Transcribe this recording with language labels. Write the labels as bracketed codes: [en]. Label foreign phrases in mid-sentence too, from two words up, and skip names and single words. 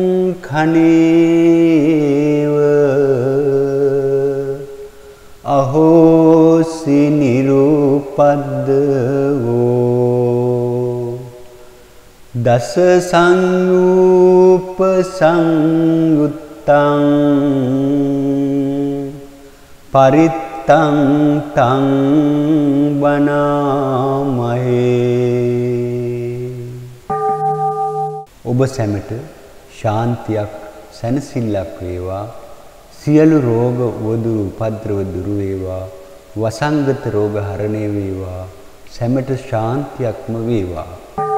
[pi] khනේව අහෝසි නිරූපද්දවෝ දස සංයූප සංයුත්තං පරිත්තං තං වනාමහේ. [si] ඔබ සැමට ශාන්තියක් සැනසෙල්ලක් වේවා. සියලු රෝග උවදුරු උපද්‍රව දුරු වේවා. වසංගත රෝග හරණය වේවා. සැමට ශාන්තියක්ම වේවා.